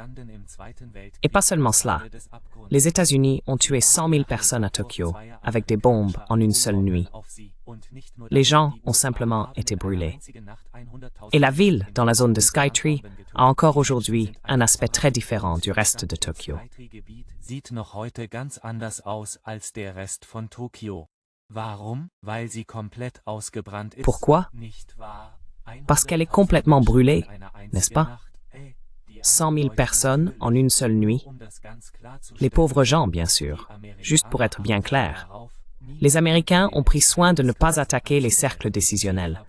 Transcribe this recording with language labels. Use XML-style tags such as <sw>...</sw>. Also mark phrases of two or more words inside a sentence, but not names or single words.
<fr>Et pas seulement cela. Les États-Unis ont tué 100 000 personnes à Tokyo avec des bombes en une seule nuit. Les gens ont simplement été brûlés. Et la ville, dans la zone de Skytree, a encore aujourd'hui un aspect très différent du reste de Tokyo.</fr> <de>Sieht noch heute ganz anders aus als der Rest von Tokio. Warum? Weil sie komplett ausgebrannt ist.</de> <fr>Pourquoi? Parce qu'elle est complètement brûlée, n'est-ce pas? 100 000 personnes en une seule nuit. Les pauvres gens, bien sûr. Juste pour être bien clair. Les Américains ont pris soin de ne pas attaquer les cercles décisionnels.</fr>